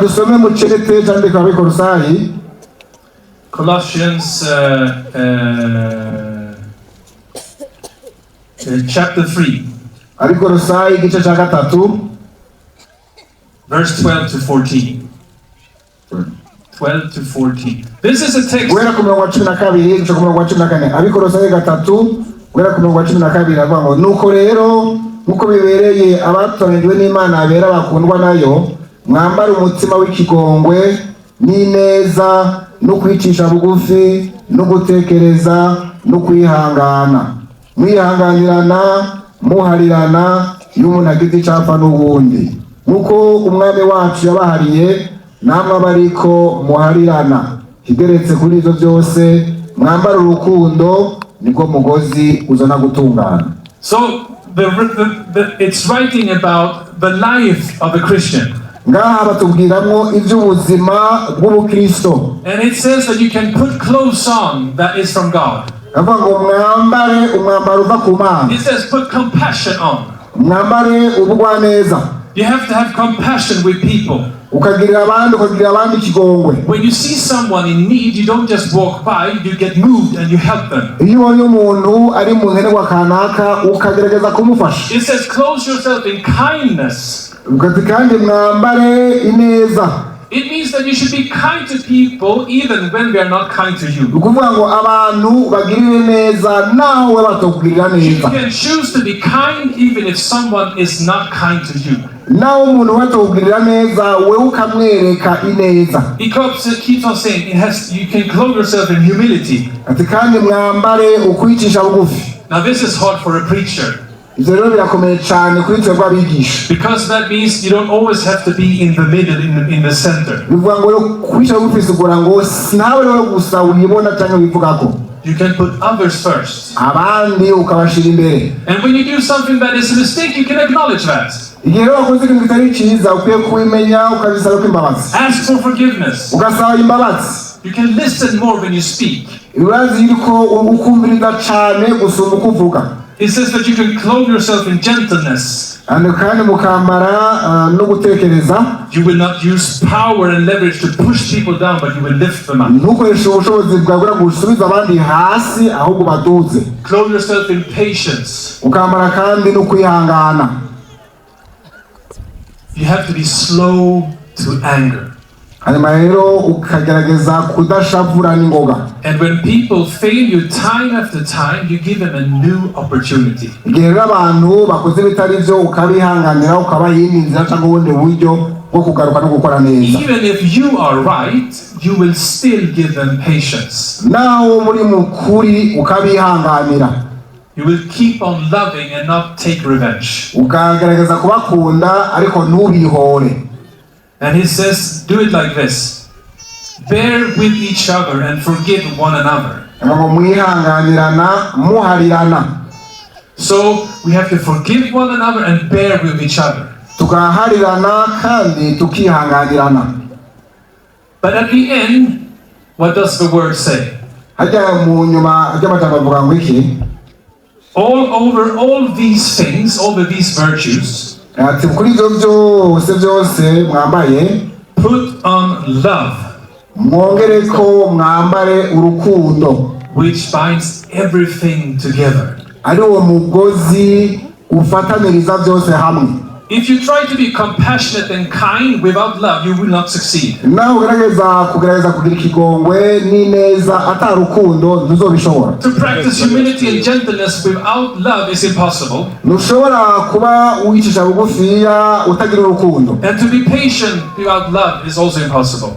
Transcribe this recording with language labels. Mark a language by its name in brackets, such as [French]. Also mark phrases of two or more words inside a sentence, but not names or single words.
[English] Colossians chapter 3. Verse 12 to 14. 12 to 14. This is a text. [Rundi] Nuko rero nkuko bibereye abatoranyijwe n'Imana abera bakundwa nayo, mwambara umutima w'ikigongwe n'ineza no kwicisha bugufi no gutekereza no kwihangana, mwihanganirana muharirana iyo umuntu agize icapfa n'ubundi, nkuko umwami wacu yabahariye namwe abariko muharirana. Kigeretse kuri ivyo byose mwambara urukundo niko mugozi uzana gutungana. [English] So it's writing about the life of a Christian. [Rundi] Ngaha batubwiramwo ivy'ubuzima bw'ubukristo. [English] And it says that you can put clothes on that is from God. [Rundi] Ngo mwambare umwambaro uva ku Mana. [English] It says put compassion on. [Rundi] Mwambare ubugwaneza. [English] You have to have compassion with people. [Rundi] Ukagirira abandi ikigongwe. [English] When you see someone in need, you don't just walk by, you get moved and you help them. [Rundi] Iyo ubonye umuntu ari mu nkenerwa kanaka ukagerageza kumufasha. [English] It says clothe yourself in kindness. [Rundi] Kandi mwambare ineza. [English] It means that you should be kind to people even when they are not kind to you. [Rundi] Ukuvuga ngo abantu bagirire neza nawe batokugirira neza. [English] You can choose to be kind even if someone is not kind to you. [Rundi] Nawe umuntu batokugirira neza we ukamwereka ineza. [English] He keeps on saying you can clothe yourself in humility. [Rundi] Ati kandi mwambare ukwicisha bugufi. [English] Now this is hard for a preacher. Because that means you don't always have to be in the middle, in the center. you can put others first. [Rundi] abandi ukabashira imbere. [English] And when you do something that is a mistake, you can acknowledge that. [Rundi] Igihe rero wakoze ikintu kitari cyiza ukwiye kubimenya ukabisaba ko imbabazi. [English] Ask for forgiveness. [Rundi] Ugasaba imbabazi. [English] You can listen more when you speak. [Rundi] Urazi yuko ukumviriza cyane gusumba uko uvuga. [English] It says that you can clothe yourself in gentleness. [Rundi] Kandi mukambara no gutekereza. [English] You will not use power and leverage to push people down, but you will lift them up. [Rundi] Ntukoreshe ubushobozi bwawe gusubiza abandi hasi ahubwo baduze. [English] Clothe yourself in patience. [Rundi] Ukambara kandi no kwihangana. [English] You have to be slow to anger. [Rundi] Hanyuma rero ukagerageza kudashavura n'ingoga. [English] And when people fail you time after time, you give them a new opportunity. [Rundi] Igihe rero abantu bakoze bitari byo ukabihanganira ukabahinduza cyangwa ubundi buryo bwo kugaruka no gukora neza. [English] Even if you are right, you will still give them patience. [Rundi] Naho muri mukuri ukabihanganira. [English] You will keep on loving and not take revenge. [Rundi] Ukagerageza kubakunda ariko ntubihore. [English] And he says, do it like this. Bear with each other and forgive one another. So we have to forgive one another and bear with each other. But at the end, what does the word say? All over all these things, over these virtues, [Rundi] kuri byose mwambaye [English] put on love, [Rundi] mwongere ko mwambare urukundo, [English] which binds everything together. [Rundi] ari uwo mugozi ufataniriza byose hamwe. [English] If you try to be compassionate and kind without love, you will not succeed. [Rundi] Naho kugerageza kugira ikigongwe n'ineza atari urukundo ntuzobishobora. [English] To practice humility and gentleness without love is impossible. [Rundi] Ntushobora kuba wicisha bugufiya utagira urukundo. [English] And to be patient without love is also impossible.